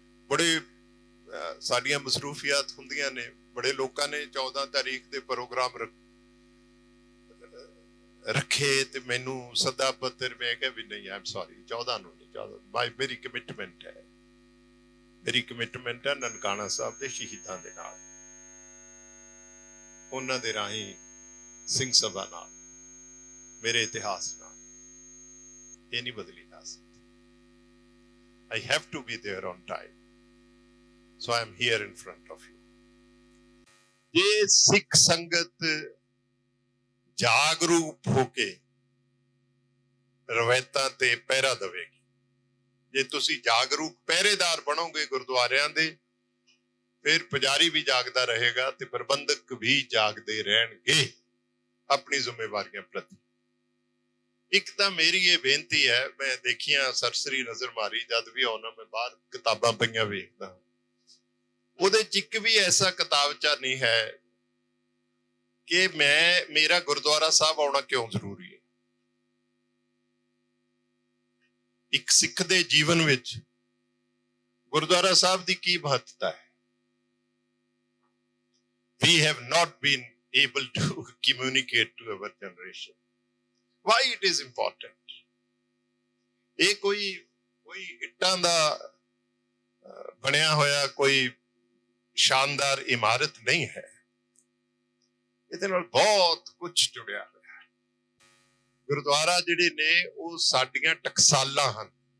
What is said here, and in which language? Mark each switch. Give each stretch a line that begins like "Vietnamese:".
Punjabi: ਬੜੇ ਸਾਡੀਆਂ ਮਸਰੂਫੀਅਤ ਹੁੰਦੀਆਂ ਨੇ, ਬੜੇ ਲੋਕਾਂ ਨੇ 14 ਤਾਰੀਖ ਦੇ ਪ੍ਰੋਗਰਾਮ ਰੱਖੇ ਤੇ ਮੈਨੂੰ ਸੱਦਾ ਪੱਤਰ, ਮੈਂ ਕਿਹਾ ਵੀ ਨਹੀਂ,
English: I am sorry,
Punjabi: 14 ਨੂੰ ਨਹੀਂ, 14 ਮੇਰੀ ਕਮਿਟਮੈਂਟ ਹੈ। ਮੇਰੀ ਕਮਿਟਮੈਂਟ ਹੈ ਨਨਕਾਣਾ ਸਾਹਿਬ ਦੇ ਸ਼ਹੀਦਾਂ ਦੇ ਨਾਲ, ਉਹਨਾਂ ਦੇ ਰਾਹੀਂ ਸਿੰਘ ਸਭਾ ਨਾਲ, ਮੇਰੇ ਇਤਿਹਾਸ ਨਾਲ। ਇਹ ਨਹੀਂ ਬਦਲੀ ਜਾ ਸਕਦੀ।
English: I have to be there on time. So I am here in front of you.
Punjabi: ਜੇ ਸਿੱਖ ਸੰਗਤ ਜਾਗਰੂਕ ਹੋ ਕੇ ਰਵਾਇਤਾਂ ਤੇ ਪਹਿਰਾ ਦੇਵੇਗੀ, ਜੇ ਤੁਸੀਂ ਜਾਗਰੂਕ ਪਹਿਰੇਦਾਰ ਬਣੋਗੇ ਗੁਰਦੁਆਰਿਆਂ ਦੇ, ਫਿਰ ਪੁਜਾਰੀ ਵੀ ਜਾਗਦਾ ਰਹੇਗਾ ਤੇ ਪ੍ਰਬੰਧਕ ਵੀ ਜਾਗਦੇ ਰਹਿਣਗੇ ਆਪਣੀ ਜ਼ਿੰਮੇਵਾਰੀਆਂ ਪ੍ਰਤੀ। ਇੱਕ ਤਾਂ ਮੇਰੀ ਇਹ ਬੇਨਤੀ ਹੈ, ਮੈਂ ਦੇਖੀਆਂ ਸਰਸਰੀ ਨਜ਼ਰ ਮਾਰੀ ਜਦ ਵੀ ਆਉਣਾ, ਮੈਂ ਬਾਹਰ ਕਿਤਾਬਾਂ ਪਈਆਂ ਵੇਖਦਾ, ਉਹਦੇ 'ਚ ਇੱਕ ਵੀ ਐਸਾ ਕਿਤਾਬਚਾ ਨਹੀਂ ਹੈ ਕਿ ਮੇਰਾ ਗੁਰਦੁਆਰਾ ਸਾਹਿਬ ਆਉਣਾ ਕਿਉਂ ਜ਼ਰੂਰੀ ਹੈ। ਇੱਕ ਸਿੱਖ ਦੇ ਜੀਵਨ ਵਿੱਚ ਗੁਰਦੁਆਰਾ ਸਾਹਿਬ ਦੀ ਕੀ ਮਹੱਤਤਾ ਹੈ।
English: We have not been able to communicate to our generation why it is important.
Punjabi: ਇਹ ਕੋਈ ਇੱਟਾਂ ਦਾ ਬਣਿਆ ਹੋਇਆ ਕੋਈ ਸ਼ਾਨਦਾਰ ਇਮਾਰਤ ਨਹੀਂ ਹੈ, ਇਹਦੇ ਨਾਲ ਬਹੁਤ ਕੁਝ ਜੁੜਿਆ ਹੋਇਆ ਹੈ। ਗੁਰਦੁਆਰਾ ਜਿਹੜੇ ਨੇ ਉਹ ਸਾਡੀਆਂ ਟਕਸਾਲਾਂ ਹਨ।